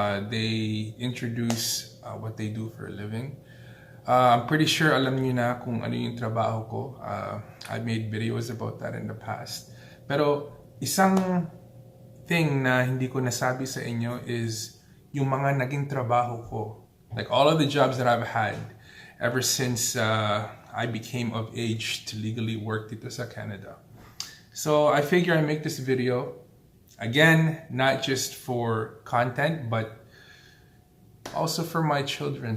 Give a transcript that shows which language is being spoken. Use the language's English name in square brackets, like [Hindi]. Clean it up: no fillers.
[English] They introduce what they do for a living. I'm pretty sure [Filipino] alam niyo na kung ano yung trabaho ko. [English] I made videos about that in the past. [Filipino] Pero isang thing na hindi ko nasabi sa inyo is yung mga naging trabaho ko. [English] Like all of the jobs that I've had ever since I became of age to legally work [Filipino] dito sa [English] Canada. So I figure I make this video, again, not just for content, but also for my children.